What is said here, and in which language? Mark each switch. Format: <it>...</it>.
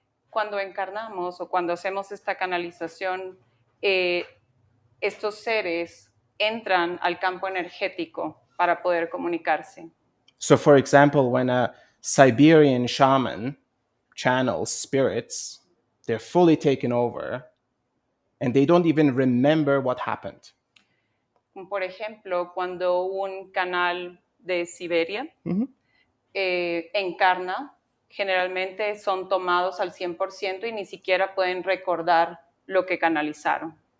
<es>Cuando encarnamos o cuando hacemos esta canalización, estos seres entran al campo energético para poder comunicarse.</es> <en>So, for example, when a Siberian shaman channels spirits, they're fully taken over and they don't even remember what happened.</en> <es>Por ejemplo, cuando un canal de Siberia encarna, generalmente son tomados al 100% y ni siquiera pueden recordar lo que canalizaron.</es>